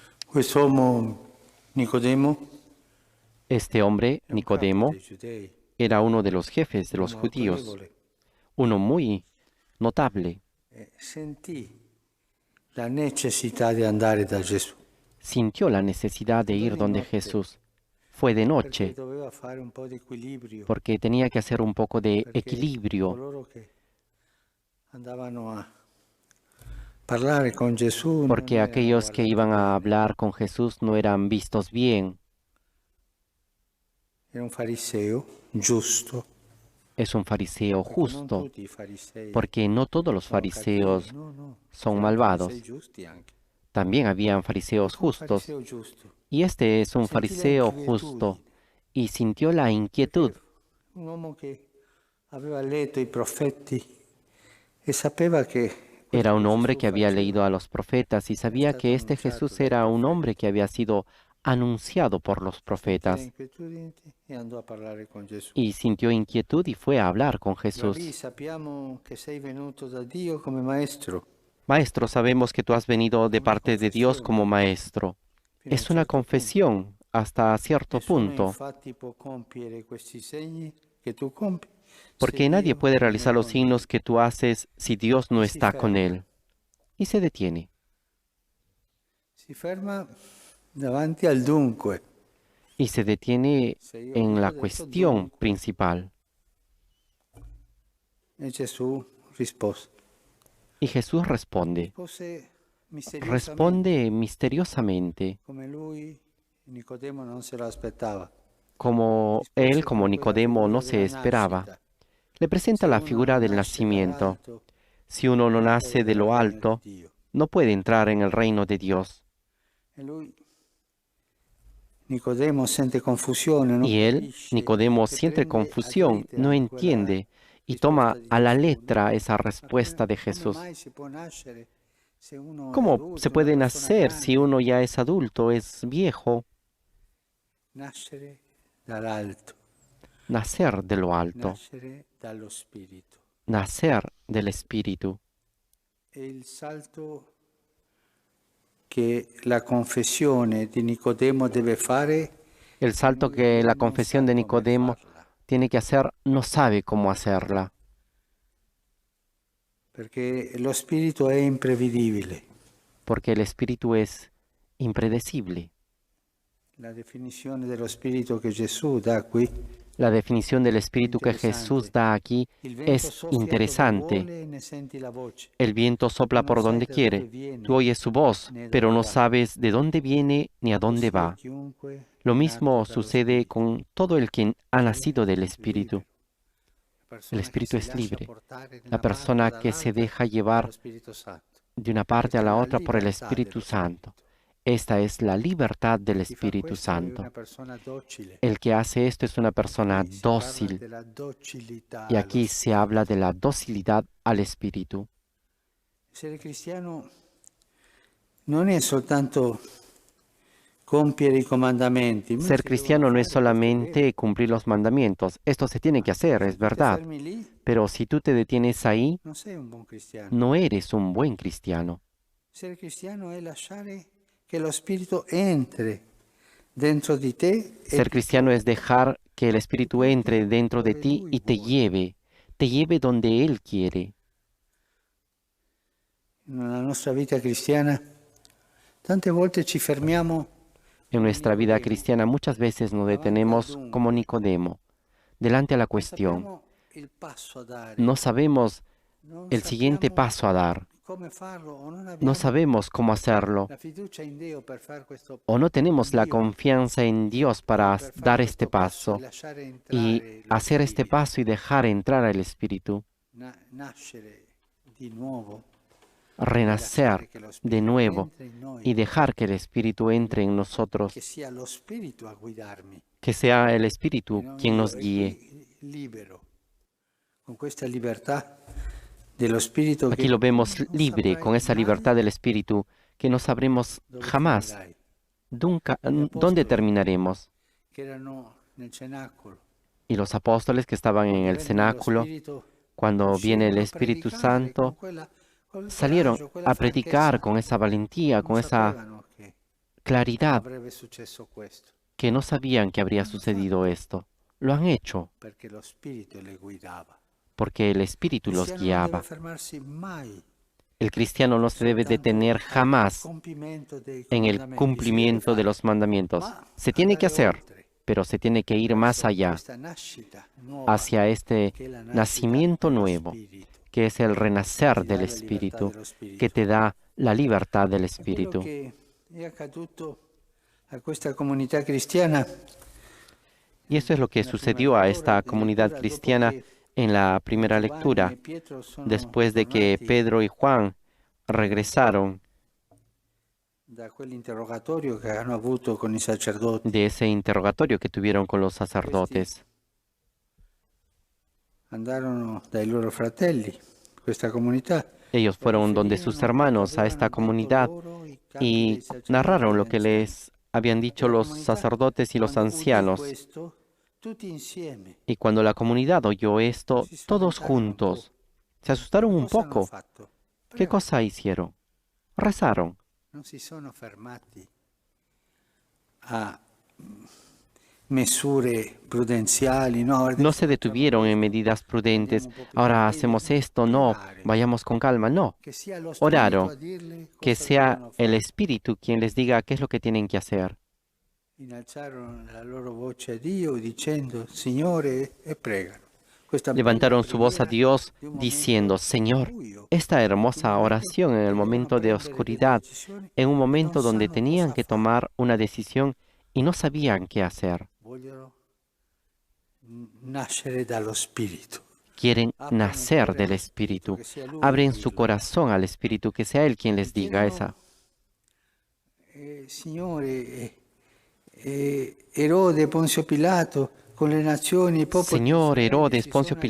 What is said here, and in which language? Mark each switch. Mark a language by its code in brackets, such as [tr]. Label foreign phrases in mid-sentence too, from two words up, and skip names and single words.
[it] Quest'uomo Nicodemo [es] Este hombre, [it] è un capo Nicodemo, dei giudei, [es] era uno de los jefes de los [it] uomo [es] judíos, [it] autorevole, [es] uno muy notable. [it] e sentì la necessità di andare da Gesù, [es] Sintió la necesidad de [it] andò [es] ir [it] di [es] donde [it] notte [es] Jesús. Fue de [it] perché [es] noche, [it] doveva fare un po' di equilibrio, [es] porque tenía que hacer un poco de [it] perché [es] equilibrio, [it] coloro che andavano a parlare con Gesù non [es] porque [it] erano [es] aquellos que [it] guardati [es] iban a [it] bene. [es] hablar con Jesús no eran vistos bien. [it] Era un fariseo giusto, [es] Es un fariseo [it] perché non [es] justo, [it] tutti i farisei [es] porque no todos los [it] sono cattivi, [es] fariseos [it] no, no, [es] son [it] c'erano farisei [es] malvados. [it] giusti anche. [es] También habían fariseos [it] Fu un [es] justos, [it] fariseo giusto, [es] y este es un [it] sentì la [es] fariseo justo, [it] inquietudine, [es] y sintió la inquietud, [it] perché un uomo che aveva letto i profeti e sapeva che [es] era un [it] questo [es] hombre [it] Gesù [es] que había [it] faceva, [es] leído a los profetas y [it] era [es] sabía [it] stato [es] que este [it] annunciato [es] Jesús [it] dai [es] era un hombre [it] profeti. [es] que había sido anunciado por los [it] Sentì la [es] profetas, [it] inquietudine e andò a parlare con Gesù. [es] y sintió inquietud y fue a hablar con [it] Rabbi, [es] Jesús. [it] sappiamo che sei venuto da Dio come maestro. [es] Maestro, sabemos que tú has venido [it] È [es] de [it] una [es] parte de Dios [it] confessione [es] como maestro. [it] fino a un [es] Es una [it] certo punto. [es] confesión hasta cierto [it] Nessuno [es] punto, [it] infatti può compiere questi segni che tu compi se [es] porque nadie [it] Dio [es] puede [it] non è [es] realizar los [it] con [es] signos [it] lui. [es] que tú haces si Dios no [it] E si [es] está con [it] ferma. [es] él. Y se detiene. [it] Si ferma davanti al dunque. [es] Y se detiene [it] Se io [es] en la [it] dico adesso [es] cuestión [it] dunque, [es] principal. [it] e Gesù rispose. [es] Y Jesús responde. [it] Rispose misteriosamente, [es] Responde misteriosamente, [it] come lui, Nicodemo non se lo aspettava. [es] como él, [it] Rispose [es] como [it] proprio la [es] Nicodemo, no [it] figura [es] se [it] della [es] esperaba. [it] nascita. [es] Le presenta Se la [it] uno [es] figura [it] non [es] del [it] nasce [es] nacimiento. [it] dall'alto, [es] Si uno no [it] non può [es] nace de [it] vedere il [es] lo [it] regno di [es] alto, [it] Dio. [es] no puede entrar en el reino de Dios. [it] E lui, Nicodemo, sente confusione, non [es] Y él, [it] capisce [es] Nicodemo, [it] e [es] siente [it] prende ad [es] confusión, no [it] litteram quella [es] entiende y [it] risposta [es] toma [it] di [es] a la [it] Gesù. [es] letra esa [it] Ma [es] respuesta de [it] come [es] Jesús. [it] mai si può nascere se uno è [es] ¿Cómo se [it] adulto, una [es] puede [it] persona [es] nacer si [it] grande? [es] uno ya es adulto, es viejo? [it] Nascere dall'alto, [es] Nacer de lo alto, [it] nascere dallo Spirito. [es] nacer del Espíritu. [it] E il salto che la confessione di Nicodemo deve fare, [es] El salto [it] lui [es] que la [it] non sa [es] confesión de [it] come [es] Nicodemo [it] farla, [es] tiene que hacer, no sabe cómo hacerla, [it] perché lo Spirito è imprevedibile. [es] porque el Espíritu es impredecible. [it] La definizione dello Spirito che Gesù dà qui [es] La definición del [it] è [es] Espíritu que Jesús [it] interessante. [es] da aquí [it] Il vento [es] es [it] soffia dove [es] interesante. [it] vuole e ne senti la voce, [es] El viento [it] ma [es] sopla [it] non [es] por [it] sai [es] donde [it] da dove [es] quiere. Tú [it] viene [es] oyes su voz, [it] né [es] pero [it] dove [es] no [it] va. [es] sabes de dónde viene ni a dónde [it] Così è [es] va. [it] chiunque [es] Lo [it] è nato [es] mismo [it] dallo [es] sucede [it] Spirito. [es] con todo el que ha [it] Cioè [es] nacido del [it] è [es] Espíritu. [it] libero. La [es] El [it] persona che [es] Espíritu [it] si [es] es [it] lascia [es] libre. [it] portare [es] La [it] nella barca [es] persona que se [it] dall'altra [es] deja [it] dallo [es] llevar [it] Spirito Santo. [es] de una parte a [it] Questa è [es] la [it] la [es] otra por el [it] libertà [es] Espíritu [it] dello [es] Santo. [it] Spirito. [es] Esta es la libertad del [it] Chi fa [es] Espíritu [it] questo è [es] Santo. [it] una persona docile. [es] El que hace esto es una persona [it] Qui si parla [es] dócil [it] della docilità [es] y [it] allo [es] aquí se habla [it] Spirito. [es] de la docilidad al Espíritu. [it] Essere cristiano non è soltanto compiere i comandamenti, ma [es] Ser [it] si devono [es] cristiano no es [it] fare, questo è vero. [es] solamente cumplir los mandamientos. Esto se tiene [it] Ma [es] que hacer, [it] se [es] es [it] tu ti [es] verdad. [it] fermi lì, [es] Pero si tú te detienes ahí, [it] non sei un buon cristiano. [es] no eres un buen cristiano. [it] Essere cristiano è lasciare che lo Spirito entri dentro di te e [es] Ser [it] ti [es] cristiano es [it] porti [es] dejar que el [it] e [es] Espíritu [it] porti [es] entre dentro de [it] dove [es] ti [it] Lui [es] y [it] vuole. [es] te lleve donde Él quiere. [it] Nella nostra vita cristiana tante volte ci fermiamo [es] En [it] come [es] nuestra vida [it] Nicodemo, [es] cristiana muchas veces nos [it] davanti al [es] detenemos como [it] dunque. [es] Nicodemo, delante a la [it] Non [es] cuestión. [it] sappiamo il passo a dare, [es] No sabemos [it] non [es] el siguiente [it] sappiamo [es] paso a dar. [it] come farlo o non [es] No [it] abbiamo [es] sabemos cómo hacerlo. [it] la fiducia in Dio per fare questo, [es] O no tenemos [it] in [es] la [it] Dio, [es] confianza en Dios para [it] per fare [es] dar este [it] questo passo e [es] paso [it] lasciare [es] y [it] entrare lo [es] hacer este [it] Spirito, [es] paso y dejar entrar al Espíritu, [it] nascere di nuovo e [es] renacer [it] lasciare che lo [es] de [it] Spirito [es] nuevo [it] entri in noi, [es] y dejar que el Espíritu entre en nosotros, [it] che sia lo Spirito a guidarmi [es] que sea el [it] e [es] Espíritu [it] non [es] quien [it] io, [es] nos [it] e [es] guíe. [it] qui libero, con questa libertà dello Spirito [es] Aquí [it] che [es] lo vemos [it] non [es] libre, [it] saprai [es] con esa [it] mai [es] libertad del Espíritu, que no sabremos [it] dove [es] jamás [it] finirai. Gli [es] dónde [it] apostoli [es] terminaremos. [it] che erano nel cenacolo, [es] Y los apóstoles que estaban en [it] quando [es] el [it] vennero lo [es] cenáculo, [it] Spirito, [es] cuando viene el [it] uscirono a [es] Espíritu [it] predicare con [es] Santo, [it] quel [es] salieron [it] coraggio, quella [es] a predicar [it] franchezza. [es] con esa valentía, [it] Non [es] con esa [it] sapevano che [es] claridad [it] avrebbe successo questo, [es] que no sabían que habría sucedido esto. Lo han hecho [it] perché lo Spirito le guidava. [es] porque el Espíritu [it] Il [es] los [it] cristiano non deve [es] guiaba. [it] fermarsi mai [es] El cristiano no se debe [it] soltanto [es] detener [it] al [es] jamás [it] compimento dei [es] en el [it] comandamenti. Si deve [es] cumplimiento de [it] fare, [es] los mandamientos. [it] ma [es] Se tiene que [it] andare [es] hacer, [it] oltre [es] pero se tiene que ir más [it] verso [es] allá, [it] questa nascita nuova, [es] hacia este [it] che è la nascita [es] nacimiento [it] dello [es] nuevo, [it] Spirito, [es] que es el [it] che [es] renacer [it] ti dà [es] del [it] la libertà [es] Espíritu, [it] dello Spirito. [es] que te da la libertad del [it] È quello [es] Espíritu. [it] che è accaduto a questa comunità cristiana. [es] Y eso es lo que [it] Nella prima [es] sucedió a esta [it] lettura, [es] comunidad [it] dopo [es] cristiana [it] che [es] en la primera [it] Giovanni [es] lectura, [it] e Pietro sono [es] después de que [it] tornati [es] Pedro y Juan regresaron [it] da quell'interrogatorio che hanno avuto con i sacerdoti. [es] de ese interrogatorio que tuvieron con los sacerdotes. [it] Andarono dai loro fratelli, questa comunità, [es] Ellos [it] e [es] fueron donde sus [it] riferirono quanto [es] hermanos a [it] avevano [es] esta [it] detto [es] comunidad [it] loro i capi [es] y [it] dei sacerdoti [es] narraron [it] e [es] lo [it] gli [es] que [it] anziani. [es] les habían dicho [it] La [es] los [it] comunità, [es] sacerdotes y los [it] quando udì [es] ancianos. [it] questo, tutti insieme [es] Y cuando la comunidad oyó esto, [it] si [es] todos [it] spaventarono un po'. [es] juntos se asustaron un [it] Cosa hanno [es] poco. [it] fatto? [es] ¿Qué [it] Però [es] cosa hicieron? Rezaron. [it] non si sono fermati a misure prudenziali, [es] no? No se detuvieron en medidas prudentes. Ahora hacemos esto, no, vayamos con calma, no. [it] Che sia lo Spirito [es] Oraron [it] a dirle [es] que [it] cosa [es] sea [it] devono [es] el [it] fare. [es] Espíritu quien les diga qué es lo que tienen que hacer. [it] Innalzarono la loro voce a Dio dicendo Signore e pregano. Questa [es] Levantaron [it] bella [es] su voz a [it] preghiera [es] Dios [it] di un [es] diciendo, [it] momento [es] Señor, [it] buio, [es] esta hermosa oración en el momento de oscuridad, en un momento donde tenían que tomar una decisión y no sabían qué hacer. [it] vogliono nascere dallo Spirito. [es] Quieren nacer del Espíritu. Abren su corazón al Espíritu, que sea Él quien les diga esa. [it] Signore, Erode, Ponzio Pilato, con le nazioni, il popolo di [es] Señor, [it] Israele [es] Herodes, [it] si [es] Poncio [it] sono